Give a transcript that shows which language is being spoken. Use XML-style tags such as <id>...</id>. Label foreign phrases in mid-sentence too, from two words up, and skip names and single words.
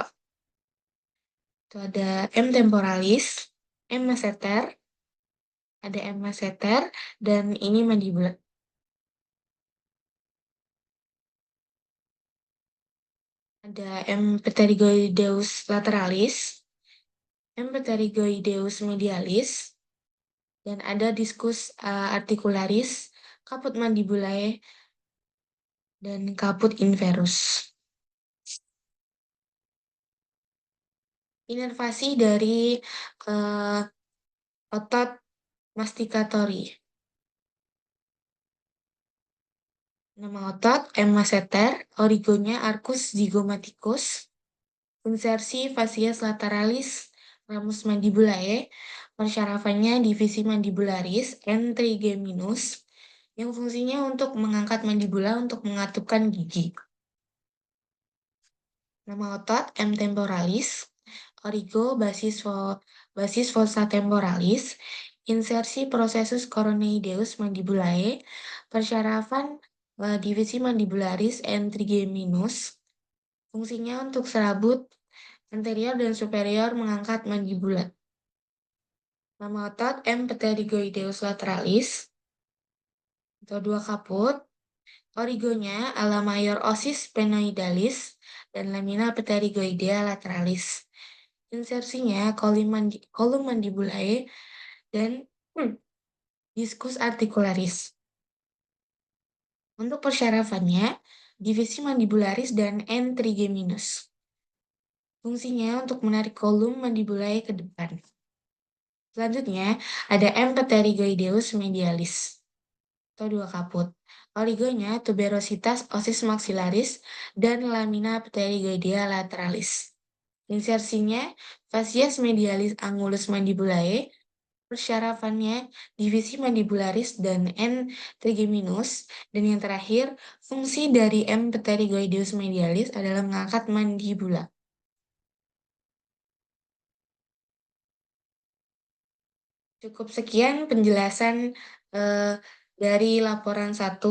<id>Itu ada</id> <la>M temporalis, M masseter,</la> <id>ada</id> <la>M masseter,</la> <id>dan ini mandibula. Ada</id> <la>M pterygoideus lateralis, M pterygoideus medialis,</la> <id>dan ada</id> <la>discus articularis, caput mandibulae,</la> <id>dan</id> <la>caput inverus.</la> <id>Inervasi dari otot masticatori. Nama otot</id> <la>M masseter,</la> <id>origonya</id> <la>arcus zygomaticus,</la> <id>insersi</id> <la>facies lateralis, ramus mandibulae,</la> <id>persyarafannya divisi</id> <la>mandibularis, N trigeminus,</la> <id>yang fungsinya untuk mengangkat mandibula untuk mengatupkan gigi. Nama otot</id> <la>M temporalis,</la> <id>origo</id> <la>basis fossa temporalis,</la> <id>insersi</id> <la>processus coroneideus mandibulae,</la> <id>persyarafan divisi</id> <la>mandibularis N trigeminus,</la> <id>fungsinya untuk serabut anterior dan superior mengangkat mandibula. Nama otot</id> <la>M pterygoideus lateralis,</la> <id>atau dua kaput, origonya</id> <la>ala mayor osis sphenoidalis</la> <id>dan</id> <la>lamina pterygoidea lateralis.</la> <id>Insersinya</id> <la>kolum mandibulae</la> <id>dan</id> <la>discus articularis.</la> <id>Untuk persyarafannya, divisi mandibularis dan</id> <la>N trigeminus.</la> <id>Fungsinya untuk menarik</id> <la>kolum mandibulae</la> <id>ke depan. Selanjutnya, ada</id> <la>M pterygoideus medialis,</la> <id>atau dua kaput. Origonya</id> <la>tuberositas osis maxillaris</la> <id>dan</id> <la>lamina pterygoidea lateralis.</la> <id>Insersinya</id> <la>facies medialis angulus mandibulae,</la> <id>persyarafannya divisi mandibularis dan</id> <la>N trigeminus,</la> <id>dan yang terakhir, fungsi dari</id> <la>M pterygoideus medialis</la> <id>adalah mengangkat mandibula. Cukup sekian penjelasan dari laporan 1.</id>